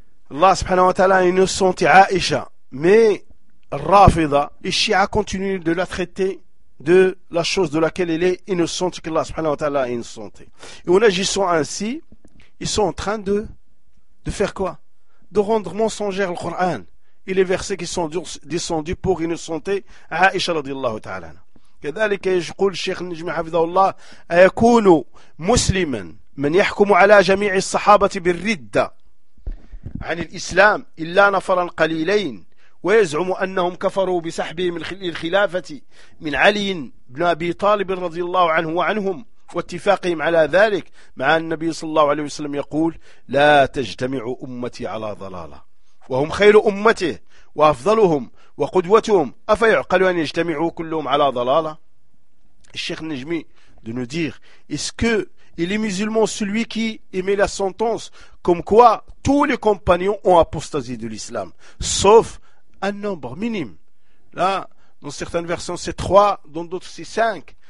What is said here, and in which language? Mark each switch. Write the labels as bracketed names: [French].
[French] Allah subhanahu wa ta'ala a innocenté Aisha, mais Rafida et Shia continuent de la traiter de la chose de laquelle elle est innocente, que Allah subhanahu wa ta'ala est innocente. Et en agissant ainsi, ils sont en train de faire quoi? De rendre mensongère le Coran et les versets qui sont descendus pour innocenter Aisha radiallahu ta'ala. [Arabic] كذلك يقول الشيخ النجمي حفظه الله أيكون مسلما من يحكم على جميع الصحابة بالردة عن الإسلام إلا نفرا قليلين ويزعم أنهم كفروا بسحبهم الخلافة من علي بن أبي طالب رضي الله عنه وعنهم واتفاقهم على ذلك مع النبي صلى الله عليه وسلم يقول لا تجتمع أمتي على ضلالة وهم خير أمته وأفضلهم وقدوتهم أفيعقل أن يجتمعوا كلهم على ضلالة. [French] الشيخ النجمي de nous dire est-ce que il est musulman celui qui émet la sentence comme quoi tous les compagnons ont apostasie de l'islam sauf un nombre minime. Là, dans certaines versions, c'est 3, dans d'autres, c'est 5.